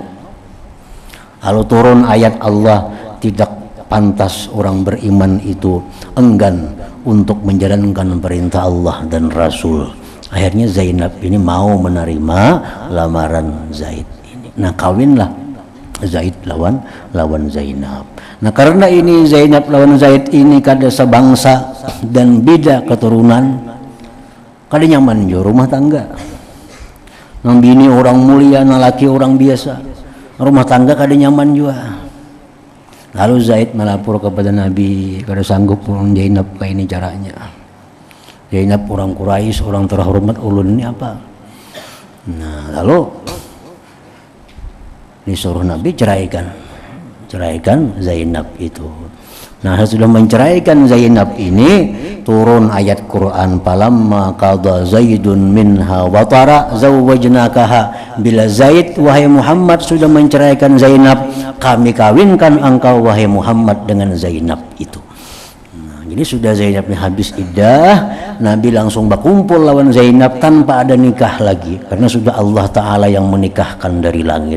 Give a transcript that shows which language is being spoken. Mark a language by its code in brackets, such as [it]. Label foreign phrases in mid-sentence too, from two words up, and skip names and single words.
[id] Lalu turun ayat Allah, tidak pantas orang beriman itu enggan untuk menjalankan perintah Allah dan Rasul. Akhirnya Zainab ini mau menerima lamaran Zaid ini. [bjn] Nah, kawinlah Zaid lawan Zainab. Nah, karena ini Zainab lawan Zaid ini kada sebangsa dan beda keturunan, kada nyaman jo rumah tangga. Nang bini orang mulia, nang laki orang biasa, rumah tangga kada nyaman juga. Lalu Zaid melapor kepada Nabi, kada sanggup orang Zainab kayak ini caranya. Zainab orang Quraisy, orang terhormat, ulun ini apa? [id] Nah, lalu disuruh Nabi ceraikan Zainab itu. Nah, sudah menceraikan Zainab ini, turun ayat Quran, [ar] فلما قضى زيد منها وطرا زوجناكها. [id] Bila Zaid wahai Muhammad sudah menceraikan Zainab, kami kawinkan engkau wahai Muhammad dengan Zainab itu. Jadi sudah Zainab habis iddah, Nabi langsung berkumpul lawan Zainab tanpa ada nikah lagi, karena sudah Allah Ta'ala yang menikahkan dari langit.